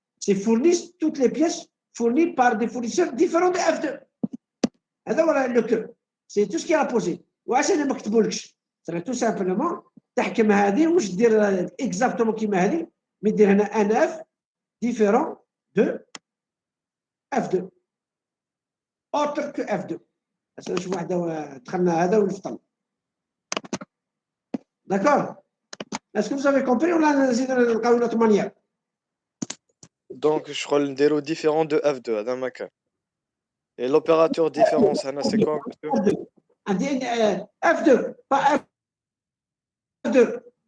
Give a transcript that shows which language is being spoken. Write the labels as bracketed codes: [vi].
[fr] C'est fournissent toutes les pièces fournies par des fournisseurs différents de F2. هذا le que. C'est tout ce qui est à l'opposé. [ar] وعشان ما كتبولكش. [fr] C'est tout simplement تحكم هذه واش دير exactement كيما هذه mais دير هنا un F différent de F2. autre que F2. [ar] نشوف واحده دخلنا هذا ونفطن. [fr] D'accord? Est-ce que vous avez compris ou là نزيد نلقاو une autre manière? Donc, je crois le déro différent de F2 هذا ما كان. Et l'opérateur différence, c'est quoi? F2, pas F2.